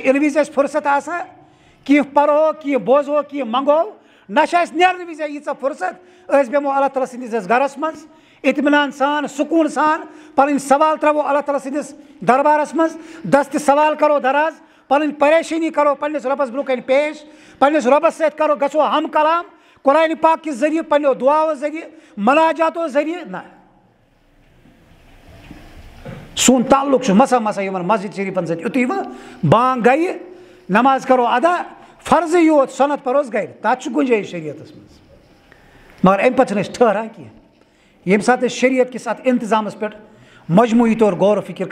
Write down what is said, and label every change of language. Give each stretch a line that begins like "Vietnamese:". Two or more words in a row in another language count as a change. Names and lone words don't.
Kashmiri: اِنہٕ وِزِ اَسہِ فرست آسان کینٛہہ پرہو کینٛہہ بوزہو کینٛہہ منگو نہ چھِ اَسہِ نیرنہٕ وِزِ ییٖژاہ فرست أسۍ بیٚہمو اللہ تعالیٰ سٕنٛدِس گرس منٛز اطمینان سان سکوٗن سان پنٕنۍ سوال ترٛاوو اللہ تعالیٰ سٕنٛدِس دربارس منٛز دستہِ سوال کرو دراز پنٕنۍ پریشٲنی کرو پننِس رۄبس برونٛہہ کنہِ پیش پننِس رۄبس سۭتۍ کرو گژھو ہم کلام قرآنِ پاک کہِ ذٔریعہٕ پننیو دعاو ذٔریعہٕ مناجاتو ذٔریعہٕ نہ سون تعلق چھُ مسا مسا یِمن مسجد شریفن سۭتۍ یُتُے وۄنۍ بانگ گٔیہِ نماز کرو ادا فرضٕے یوت سۄنت پروس گرِ تتھ چھُ گُنجٲیِش شریعتس منٛز مگر امہِ پتہٕ چھِنہٕ أسۍ ٹھہران کینٛہہ ییٚمہِ ساتہٕ أسۍ شریعت کِس اتھ انتظامس پٮ۪ٹھ مجموعی طور غور و فِکر